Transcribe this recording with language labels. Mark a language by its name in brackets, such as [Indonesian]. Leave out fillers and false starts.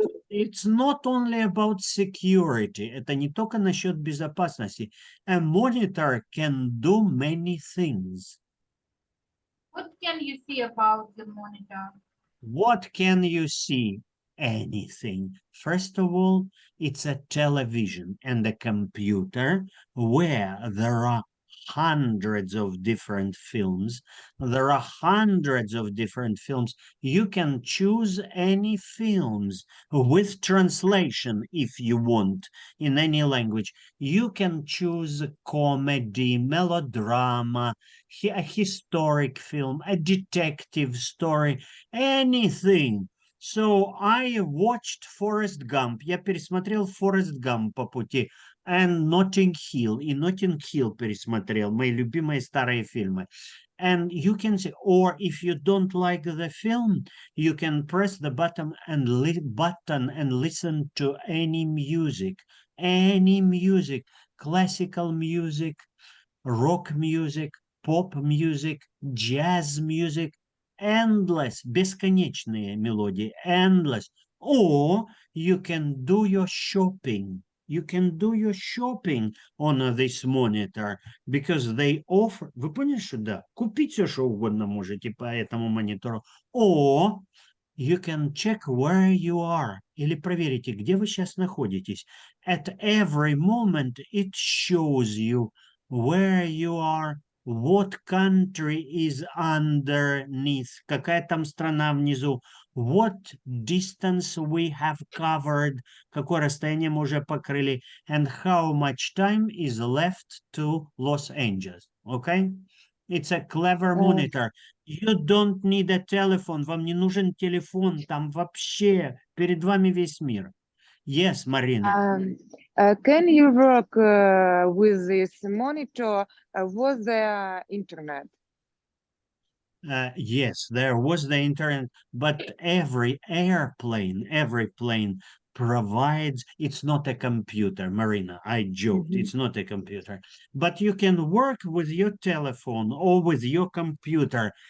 [English] It's not only about security. [Russian] Это не только насчет безопасности. [English] A monitor can do many things. What can you see about the monitor? What can you see? Anything. First of all, it's a television and a computer where there are hundreds of different films. There are hundreds of different films. You can choose any films with translation if you want in any language. You can choose comedy, melodrama, a historic film, a detective story, anything. So I watched Forrest Gump. [Russian] Я пересмотрел Forrest Gump по пути. [English] And Notting Hill. [Russian] И Notting Hill пересмотрел. Мои любимые старые фильмы. [English] And you can say, or if you don't like the film, you can press the button and listen to any music. Any music. Classical music, rock music, pop music, jazz music. Endless, [Russian] бесконечные мелодии, [English] endless. Or you can do your shopping. You can do your shopping on this monitor because they offer. [Russian] Вы поняли, что да? Купить все, что угодно можете по этому монитору. [English] Or you can check where you are. [Russian] Или проверите, где вы сейчас находитесь. [English] At every moment it shows you where you are. What country is underneath? [Russian] Какая там страна внизу? [English] What distance we have covered? [Russian] Какое расстояние мы уже покрыли? [English] And how much time is left to Los Angeles? Okay? It's a clever monitor. You don't need a telephone. [Russian] Вам не нужен телефон. Там вообще перед вами весь мир. [English] Yes, Marina. Can you work with this monitor? Was there internet? Yes, there was the internet, but every plane provides, it's not a computer, Marina, I joked, it's not a computer, but you can work with your telephone or with your computer.